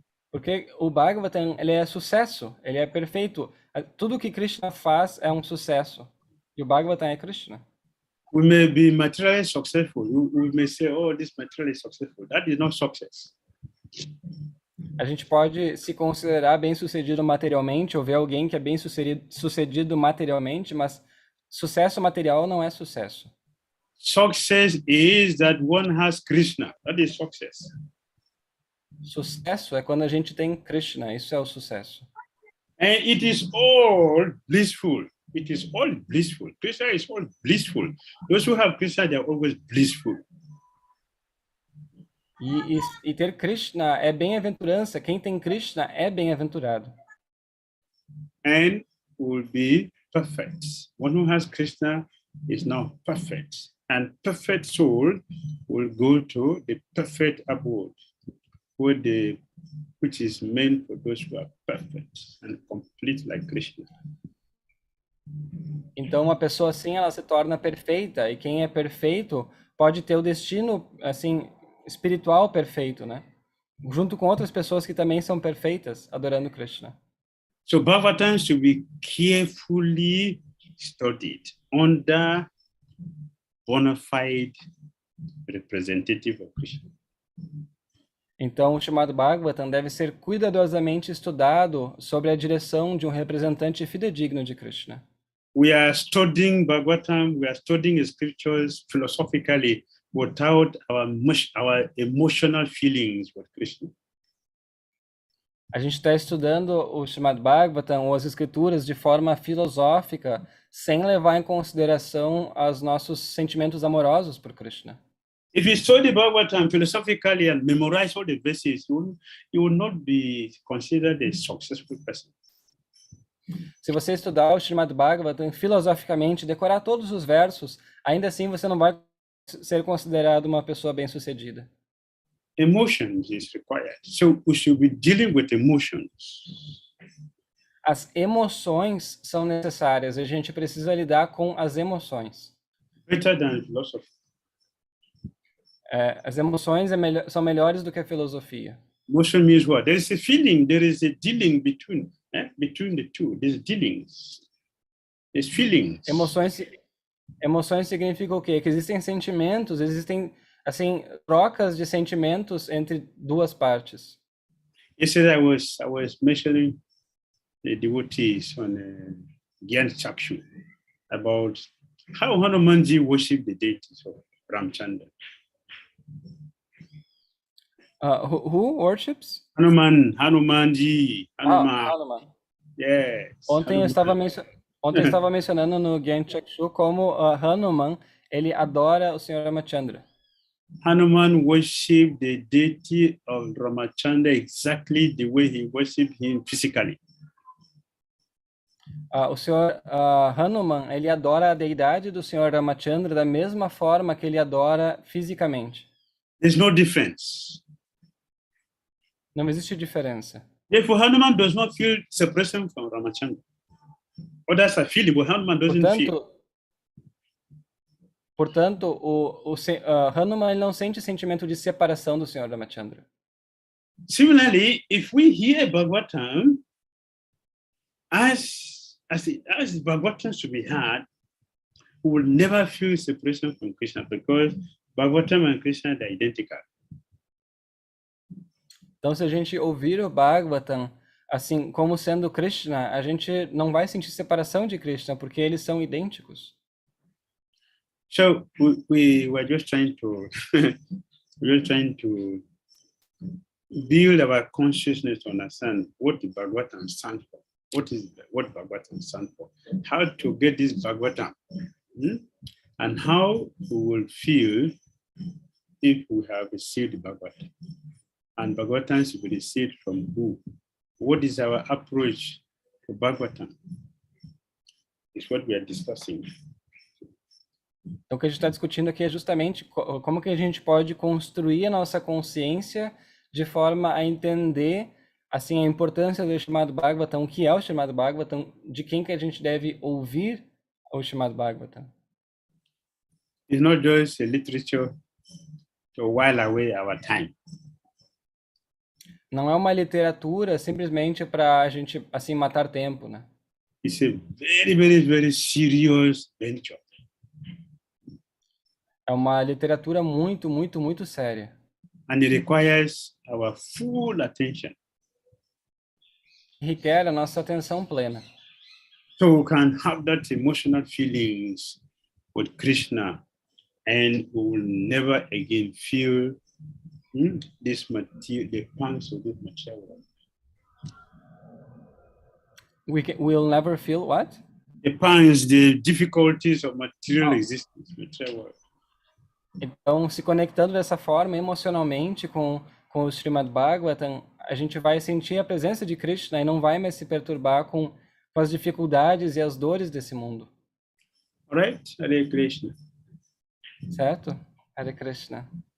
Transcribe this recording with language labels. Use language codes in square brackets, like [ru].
[pt] Porque o Bhagavatam, ele é sucesso, ele é perfeito. Tudo que Krishna faz é um sucesso. E o Bhagavatam é Krishna. [en] We may be materially successful. We may say, oh, this material is successful. That is not success. [pt] A gente pode se considerar bem-sucedido materialmente ou ver alguém que é bem-sucedido materialmente, mas sucesso material não é sucesso. [en] Success is that one has Krishna. That is success. [pt] Sucesso é quando a gente tem Krishna, isso é o sucesso. [en] And it is all blissful. It is all blissful. Krishna is all blissful. Those who have Krishna, they are always blissful. [pt] E ter Krishna é bem-aventurança. Quem tem Krishna é bem-aventurado. [en] And will be perfect. One who has Krishna is now perfect. And perfect soul will go to the perfect abode, which is meant for those who are perfect and complete like Krishna. [pt] Então, uma pessoa assim, ela se torna perfeita. E quem é perfeito pode ter o destino, assim, espiritual perfeito, né? Junto com outras pessoas que também são perfeitas, adorando Krishna. [en] So Bhagavatam should be carefully studied under bona fide representative of Krishna. [pt] Então, o chamado Bhagavatam deve ser cuidadosamente estudado sob a direção de um representante fidedigno de Krishna. [en] We are studying Bhagavatam, we are studying scriptures philosophically without our emotional feelings with Krishna. [pt] A gente está estudando o chamado Bhagavatam ou as escrituras de forma filosófica, sem levar em consideração os nossos sentimentos amorosos por Krishna. [en] If you study Bhagavatam philosophically and memorize all the verses, you will not be considered a successful person. [pt] Se você estudar o Srimad Bhagavatam filosoficamente, decorar todos os versos, ainda assim você não vai ser considerado uma pessoa bem-sucedida. [en] Emotions is required. So we should be dealing with emotions. [pt] As emoções são necessárias, a gente precisa lidar com as emoções. [en] Better than philosophy. [pt] As emoções são melhores do que a filosofia. [en] Emotion means what? There is a feeling, there is a dealing between the two. There's dealings. There's feelings. [pt] Emoções significam o quê? Que existem sentimentos, existem assim trocas de sentimentos entre duas partes. [en] Yesterday I was mentioning the devotees on 𝐁𝐡𝐚𝐤𝐭𝐢 about how Hanumanji worshipped the deities of Ramchandra. Who worships? Hanumanji. Hanuman. Yes. [pt] Ontem eu estava mencionando no 𝐁𝐡𝐚𝐤𝐭𝢢 como Hanuman, ele adora o Senhor Ramachandra. [en] Hanuman worshipped the deity of Ramachandra exactly the way he worshipped him physically. [pt] O Senhor Hanuman, ele adora a deidade do Senhor Ramachandra da mesma forma que ele adora fisicamente. [en] There's no difference. [pt] Não existe diferença. [en] Therefore, Hanuman does not feel separation from Ramachandra. Others are feeling, but Hanuman doesn't feel. [pt] Portanto, Hanuman ele não sente sentimento de separação do Senhor Ramachandra. [en] Similarly, if we hear Bhagavatam as Bhagavatam should be heard, we will never feel separation from Krishna because Bhagavatam and Krishna are identical. [pt] Então, se a gente ouvir o Bhagavatam assim como sendo Krishna, a gente não vai sentir separação de Krishna porque eles são idênticos. [en] So we were just trying to we're trying to build our consciousness to understand what the Bhagavatam stands for. What Bhagavatam stands for? How to get this Bhagavatam, and how we will feel if we have received the Bhagavatam. And Bhagavatam should be received from who? What is our approach to Bhagavatam? It's what we are discussing. [pt] Então, o que a gente está discutindo aqui é justamente como que a gente pode construir a nossa consciência de forma a entender, assim, a importância do chamado Bhagavatam, o que é o chamado Bhagavatam, de quem que a gente deve ouvir o chamado Bhagavatam. [en] It's not just a literature to while away our time. [pt] Não é uma literatura simplesmente para a gente, assim, matar tempo, né? [en] It's a very, very, very serious venture. [pt] É uma literatura muito, muito, muito séria. [en] And it requires our full attention. [pt] Requer a nossa atenção plena. [en] So we can have that emotional feelings with Krishna, and we will never again feel this material, the pangs of this material world. We'll never feel what? The pangs, the difficulties of material existence, material world. [pt] Então, se conectando dessa forma emocionalmente com o Srimad Bhagavatam, a gente vai sentir a presença de Krishna e não vai mais se perturbar com as dificuldades e as dores desse mundo. [en] Right? Hare Krishna. [pt] Certo? Hare Krishna.